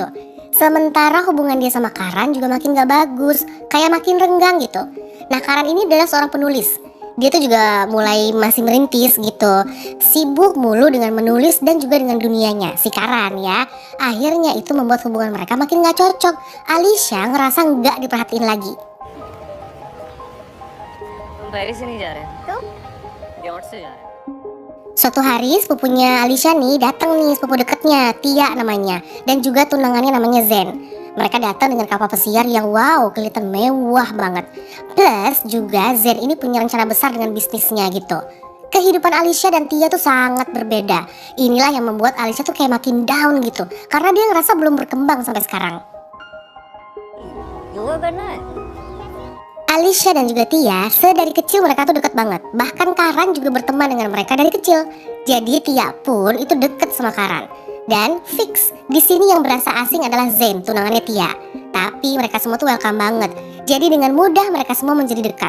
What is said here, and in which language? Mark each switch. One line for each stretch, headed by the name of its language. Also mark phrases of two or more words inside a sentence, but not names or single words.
Indonesian: Sementara hubungan dia sama Karan juga makin gak bagus, kayak makin renggang gitu. Nah, Karan ini adalah seorang penulis. Dia tuh juga mulai masih merintis gitu, sibuk mulu dengan menulis dan juga dengan dunianya, si Karan ya. Akhirnya itu membuat hubungan mereka makin gak cocok. Alisha ngerasa gak diperhatiin lagi.
Hindi: पेरिस से नहीं जा रहे हैं तो यॉर्ट से जा रहे हैं.
Indonesian: Suatu hari sepupunya Alisha nih datang nih, sepupu deketnya Tia namanya, dan juga tunangannya namanya Zen. Mereka datang dengan kapal pesiar yang wow, kelihatan mewah banget. Plus juga Zen ini punya rencana besar dengan bisnisnya gitu. Kehidupan Alisha dan Tia tuh sangat berbeda. Inilah yang membuat Alisha tuh kayak makin down gitu, karena dia ngerasa belum berkembang sampai sekarang.
Hindi: योगा करना है.
Indonesian: Alisha dan juga Tia, sedari kecil mereka tuh dekat banget. Bahkan Karan juga berteman dengan mereka dari kecil. Jadi Tia pun itu deket sama Karan. Dan fix, di sini yang berasa asing adalah Zain, tunangannya Tia. Tapi mereka semua tuh welcome banget. Jadi dengan mudah mereka semua menjadi dekat.